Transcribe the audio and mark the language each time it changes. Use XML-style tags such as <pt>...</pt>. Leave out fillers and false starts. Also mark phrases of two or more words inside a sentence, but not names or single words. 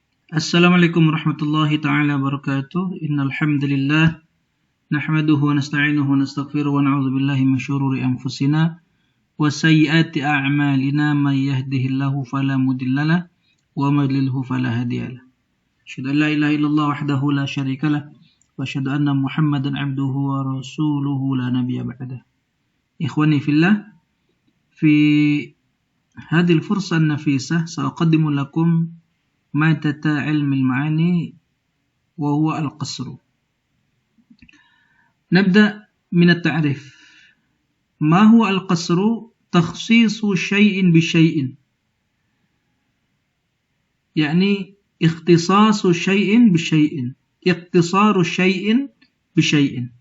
<ar>السلام عليكم ورحمة الله تعالى وبركاته. إن الحمد لله نحمده ونستعينه ونستغفره ونعوذ بالله من شرور أنفسنا وسيئات أعمالنا من يهده الله فلا مضل له ومن يضلل فلا هادي له. أشهد أن لا إله إلا الله وحده لا شريك له وأشهد أن محمدا عبده ورسوله لا نبي بعده. إخواني في الله، في هذه الفرصة النفيسة سأقدم لكم مادة علم المعاني وهو القصر. نبدأ من التعريف. ما هو القصر؟ تخصيص شيء بشيء، يعني اختصاص شيء بشيء، اقتصار شيء بشيء.</ar>